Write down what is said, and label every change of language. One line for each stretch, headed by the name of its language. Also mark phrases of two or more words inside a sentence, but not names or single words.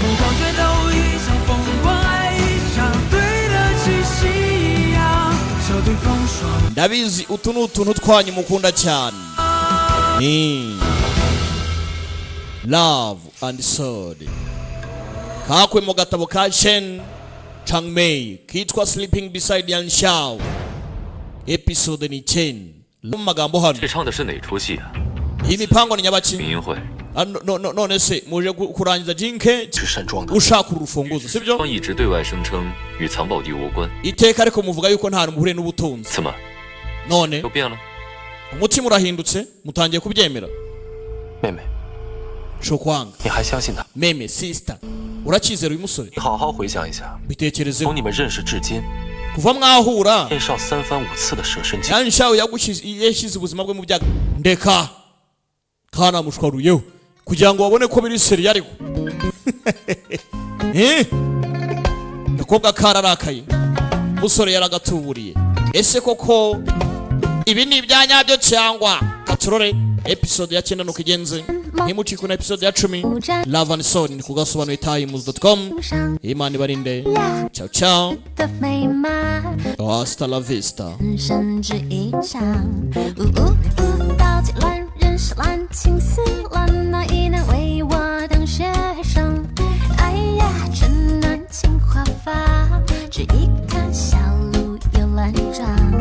Kinyarwanda: Ndabizi utu ni utuntu twanyu mukunda cyane. Ni Love and Sound. Kakwe mu gatabo ka Shen Changmei kitwa Sleeping Beside Yan Xiao. episode ni 10. Magambo hano.
Chinese: 这唱的是哪出戏啊？
Kinyarwanda: iyi mipango ni nyabaki?
Chinese: 民营会。
Kinyarwanda: none se muje kurangiza jinke
Chinese: 是山庄的。
Kinyarwanda: ushaka urufunguzo sibyo?
Chinese: 方一直对外声称与藏宝地无关。
Kinyarwanda: iteka ariko muvuga yuko nta muhure n'ubutunzi.
Chinese: 怎么？
Kinyarwanda: none
Chinese: 又变了？
Kinyarwanda: umutima urahindutse mutangiye kubyemera.
Chinese: 妹妹，
Kinyarwanda: shokwanga
Chinese: 你还相信他？
Kinyarwanda: meme sister urakizera uyu musore?
Chinese: 你好好回想一下，
Kinyarwanda: bitekerezeho
Chinese: 从你们认识至今，
Kinyarwanda: kuva mwahura
Chinese: 燕少3番5次的舍身计。
Kinyarwanda: Yan Xiao yashyize ubuzima bwe mu byago. Ndeka kana mushwaruyeho kugira ngo babone ko biri seri ariko. Nakobwa kararakaye musore yaragatuburiye. Ese koko ibi ni ibyanyabyo cyangwa katurore? Episode ya 9 nuko igenze. Ntimucike na episode ya 10 Love and Sound ku gasobanuyetimes.com. Imana ibarinde.
Italian: Ciao ciao.
Spanish: Hasta la vista.
Chinese: 到底乱人是乱情丝乱，哪一难为我当学生？哎呀，春暖青花发，只一看小路有乱转。